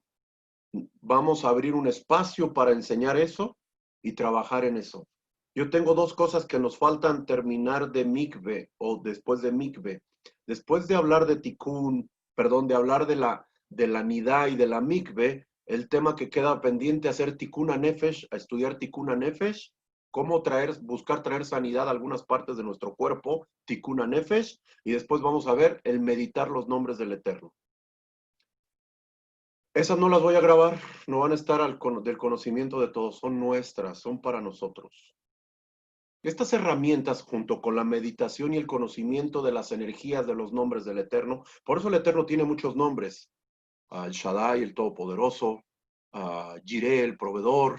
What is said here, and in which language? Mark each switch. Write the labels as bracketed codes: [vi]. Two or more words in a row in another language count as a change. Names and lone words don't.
[es] Vamos a abrir un espacio para enseñar eso y trabajar en eso. Yo tengo 2 cosas que nos faltan terminar de mikve o después de mikve. Después de hablar de tikkun, de hablar de la nidá y de la mikve, el tema que queda pendiente es hacer [he] תיקון נפש, [es] a estudiar [he] תיקון נפש, [es] cómo buscar traer sanidad a algunas partes de nuestro cuerpo, [he] תיקון נפש, [es] y después vamos a ver el meditar los nombres del Eterno. Esas no las voy a grabar, no van a estar del conocimiento de todos, son nuestras, son para nosotros. Estas herramientas, junto con la meditación y el conocimiento de las energías de los nombres del Eterno, por eso el Eterno tiene muchos nombres, el Shaddai, el Todopoderoso, Jireh, el Proveedor.